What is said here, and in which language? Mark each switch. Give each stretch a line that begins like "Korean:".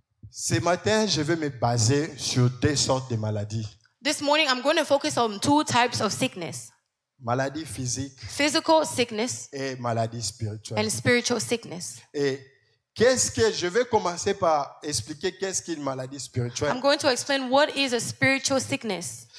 French: Ce matin, je vais me baser sur 2 sortes de maladies.
English: This morning, I'm going to focus on 2 types of sickness:
French: Maladie physique
English: physical sickness
French: et maladie spirituelle.
English: and spiritual sickness.
French: Et je vais commencer par expliquer qu'est-ce qu'une maladie spirituelle.
English: I'm going to explain what is a spiritual sickness.